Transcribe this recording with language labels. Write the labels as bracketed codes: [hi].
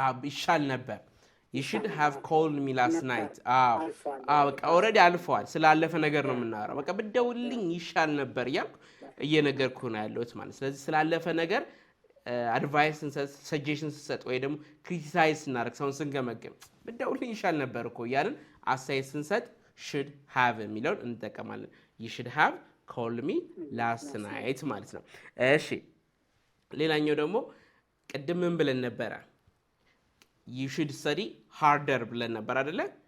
[am] ይሻል ነበር። [en] You should have called me last night. [am] በቃ ኦልሬዲ አልፏል። ስላለፈ ነገር ነው የምናወራው። በቃ ብትደውልልኝ ይሻል ነበር እያልኩ እየነገርኩ ነው ያለሁት ማለት። ስለዚህ ስላለፈ ነገር አድቫይስ ሰጀሽን ስንሰጥ ወይ ደግሞ ክሪቲሳይዝ ስናደርግ ሰውን ስንገመግም ብትደውልልኝ ይሻል ነበር እኮ እያልን አስተያየት ስንሰጥ [en] should have [am] የሚለውን እንጠቀማለን። [en] You should have called me last night [am] ማለት ነው። እሺ ሌላኛው ደግሞ ቅድም ምን ብለን ነበረ? [en] You should study harder [am] ብለን ነበር አይደለ?